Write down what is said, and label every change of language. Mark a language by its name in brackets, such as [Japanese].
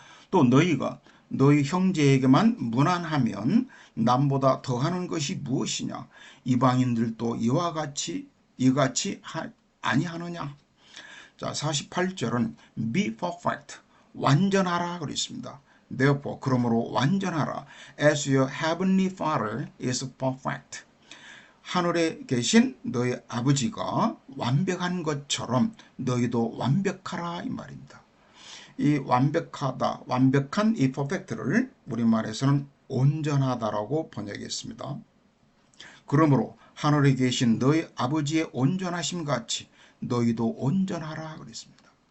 [Korean] 또 너희가 너희 형제에게만 무난하면 남보다 더하는 것이 무엇이냐? 이방인들도 이같이 아니하느냐? 자, 48절은 [English] be perfect, [Korean] 완전하라 그랬습니다. [English] Therefore, [Korean] 그러므로 완전하라. [English] As your heavenly Father is perfect. [Korean] 하늘에 계신 너희 아버지가 완벽한 것처럼 너희도 완벽하라 이 말입니다. 이 완벽하다, 완벽한 이 perfect를 우리말에서는 온전하다라고 번역했습니다. 그러므로 하늘에 계신 너희 아버지의 온전하심 같이 너희도 온전하라 그랬습니다.